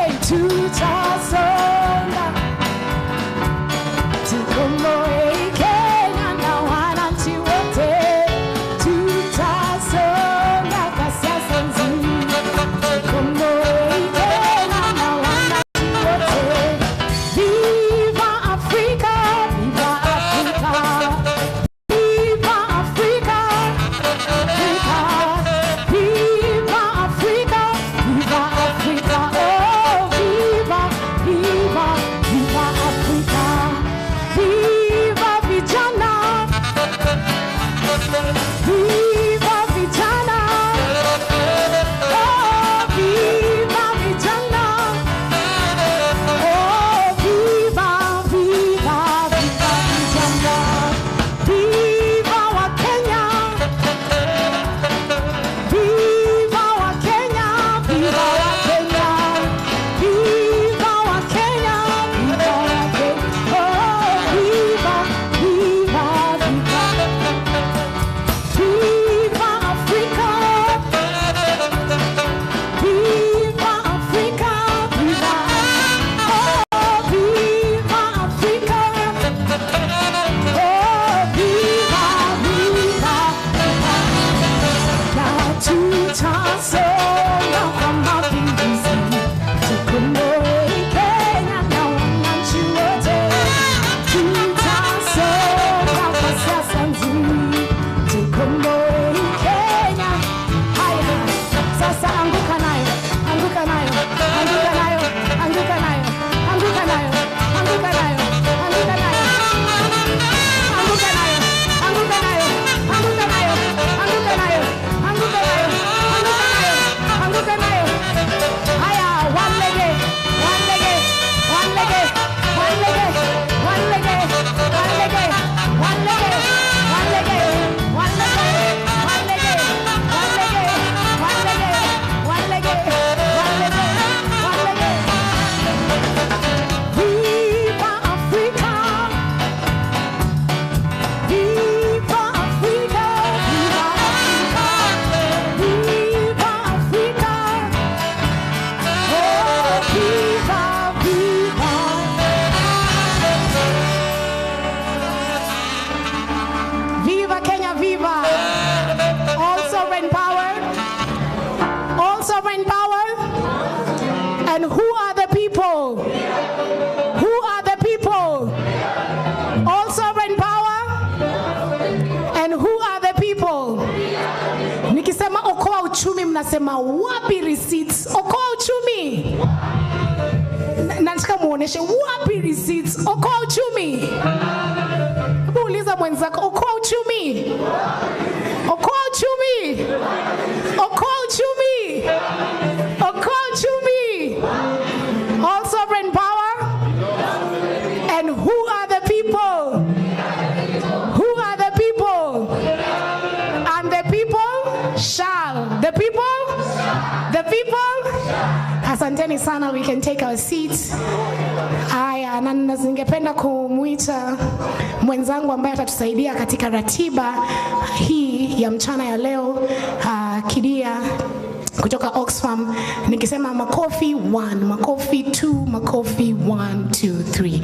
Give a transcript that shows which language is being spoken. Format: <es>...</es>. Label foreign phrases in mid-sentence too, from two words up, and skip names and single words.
<sw>tutasonga, tukomboe Kenya na wananchi wote, tutasonga kwa siasa nzuri, tukomboe Kenya na wananchi wote. Viva Afrika, viva Afrika, viva Afrika, Afrika, viva Afrika, viva Afrika, oh viva, viva, viva Afrika, viva vijana, viva vijana, oh viva vijana, oh viva, viva, viva vijana, viva wa Kenya, viva wa Kenya, viva wa Kenya, viva wa Kenya, viva wa Kenya, oh viva, viva, viva, viva Africa, viva Africa, viva, oh viva Africa, oh viva, viva, na tutasonga kwa mapinduzi, tukomboe Kenya na wananchi wote, tutasonga kwa siasa nzuri, tukomboe Kenya. Haya, sasa anguka nayo, anguka nayo, anguka nayo, anguka nayo, anguka nayo, anguka nayo, anguka nayo, anguka nayo, anguka nayo, anguka nayo, anguka nayo, anguka nayo, anguka nayo. Haya, one lege, one lege, one lege, one lege, one lege, one lege, one lege, one lege, one lege, one lege, one lege, one lege, one lege, one lege, one lege. Viva Africa, viva Africa, viva Africa, viva Africa, oh viva, viva. Viva Kenya, viva!</sw> <en>All sovereign power, all sovereign power. And who are the people? Who are the people? All sovereign power. And who are the people?</en> <sw>Nikisema Okoa uchumi, mnasema wapi receipts? Okoa uchumi. Nataka muoneshe wapi receipts? Okoa uchumi. Hebu uliza mwenzako, Okoa uchumi. Okoa uchumi. Okoa uchumi. Okoa uchumi.</sw> <en>All sovereign power. And who are the people? Who are the people? And the people shall. The people? The people?</en> <sw>Asanteni sana,</sw> <en>we can take our seats.</en> <sw>Haya, na ningependa kumuita mwenzangu ambaye atatusaidia katika ratiba hii ya mchana ya leo, Kidia kutoka Oxfam. Nikisema makofi 1, makofi 2, makofi 1, 2, 3.</sw>